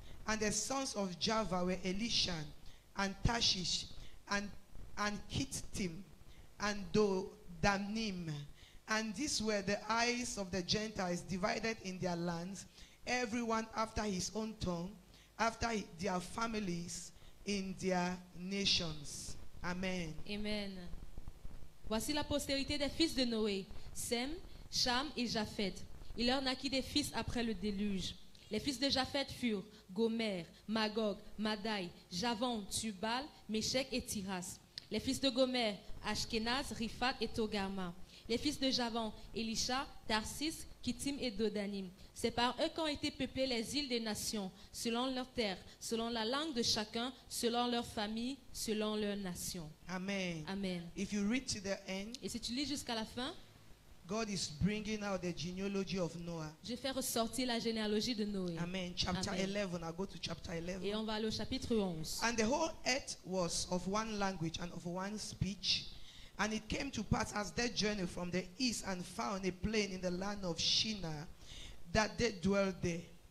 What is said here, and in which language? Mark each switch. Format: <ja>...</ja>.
<en>And the sons of Java were Elishan, and Tashish, and Kittim, and Dodanim. And these were the eyes of the Gentiles divided in their lands, everyone after his own tongue, after their families, in their nations. Amen. Amen.</en> <fr>Voici la postérité des fils de Noé, Sem, Cham et Japheth. Il leur naquit des fils après le déluge. Les fils de Japheth furent Gomer, Magog, Madai, Javan, Tubal, Meshech et Tiras. Les fils de Gomer, Ashkenaz, Riphat et Togarma. Les fils de Javan, Elisha, Tarsis, Kittim et Dodanim. C'est par eux qu'ont été peuplées les îles des nations, selon leur terre, selon la langue de chacun, selon leur famille, selon leur nation. Amen. Amen.</fr> <en>If you read to the end,</en> <fr>Et si tu lis jusqu'à la fin,</fr> <en>God is bringing out the genealogy of Noah.</en> <fr>je fais ressortir la généalogie de Noé.</fr> <en>Amen. Chapter Amen. 11. I'll go to chapter 11.</en> <fr>Et on va aller au chapitre 11.</fr> <en>And the whole earth was of one language and of one speech. And it came to pass as they journeyed from the east and found a plain in the land of Shinar, that they dwelled there.</en>